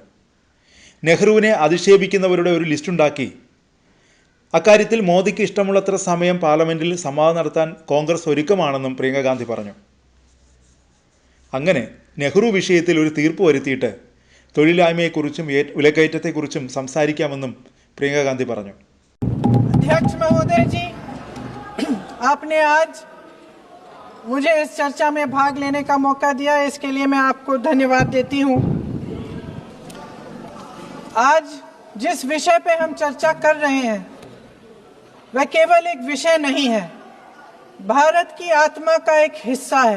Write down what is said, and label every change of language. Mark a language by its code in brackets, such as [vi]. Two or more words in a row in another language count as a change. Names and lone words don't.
[ml] നെഹ്റുവിനെ അധിക്ഷേപിക്കുന്നവരുടെ ഒരു ലിസ്റ്റുണ്ടാക്കി അക്കാര്യത്തിൽ മോദിക്ക് ഇഷ്ടമുള്ളത്ര സമയം പാർലമെൻറ്റിൽ സംവാദം നടത്താൻ കോൺഗ്രസ് ഒരുക്കമാണെന്നും പ്രിയങ്ക ഗാന്ധി പറഞ്ഞു. അങ്ങനെ നെഹ്റു വിഷയത്തിൽ ഒരു തീർപ്പ് വരുത്തിയിട്ട് തൊഴിലില്ലായ്മയെക്കുറിച്ചും വിലക്കയറ്റത്തെക്കുറിച്ചും സംസാരിക്കാമെന്നും പ്രിയങ്ക ഗാന്ധി പറഞ്ഞു. [hi] अध्यक्ष महोदय जी, आपने आज मुझे इस चर्चा में भाग लेने का मौका दिया, इसके लिए मैं आपको धन्यवाद देती हूं। आज जिस विषय पे हम चर्चा कर रहे हैं वह केवल एक विषय नहीं है, भारत की आत्मा का एक हिस्सा है।